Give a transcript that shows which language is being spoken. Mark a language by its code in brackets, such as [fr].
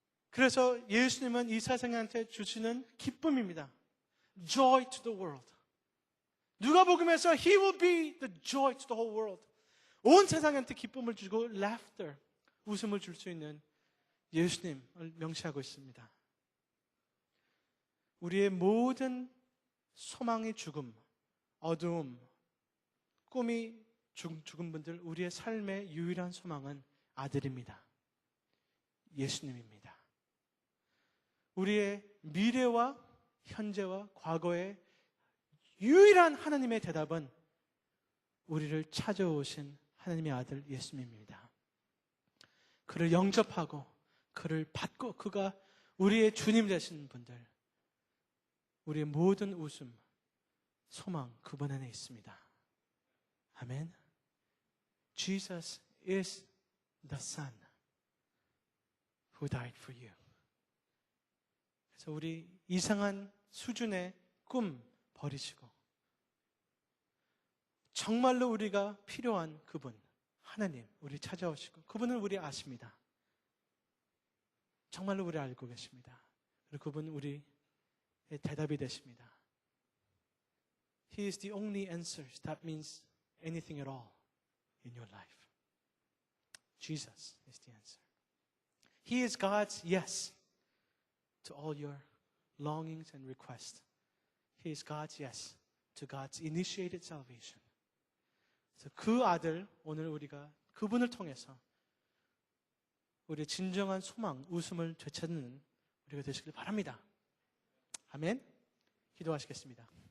[ko] 그래서 예수님은 이 세상한테 주시는 기쁨입니다. [en] Joy to the world. [ko] 누가복음에서 [en] He will be the joy to the whole world. [ko] 온 세상한테 기쁨을 주고 laughter, 웃음을 줄 수 있는 예수님을 명시하고 있습니다. 우리의 모든 소망의 죽음, 어두움, 꿈이 죽은 분들, 우리의 삶의 유일한 소망은 아들입니다. 예수님입니다. 우리의 미래와 현재와 과거의 유일한 하나님의 대답은 우리를 찾아오신 하나님의 아들 예수님입니다. 그를 영접하고 그를 받고 그가 우리의 주님 되신 분들, 우리의 모든 웃음, 소망 그분 안에 있습니다. 아멘. [en] Jesus is the Son who died for you. [ko] 그래서 우리 이상한 수준의 꿈 버리시고 정말로 우리가 필요한 그분, 하나님, 우리 찾아오시고 그분을 우리 아십니다. 정말로 우리 알고 계십니다. 그리고 그분 우리의 대답이 되십니다. [en] He is the only answer that means anything at all in your life. Jesus is the answer. He is God's yes to all your longings and requests. He is God's yes to God's initiated salvation. [ko] 그래서 그 아들, 오늘 우리가 그분을 통해서 우리의 진정한 소망, 웃음을 되찾는 우리가 되시길 바랍니다. 아멘. 기도하시겠습니다.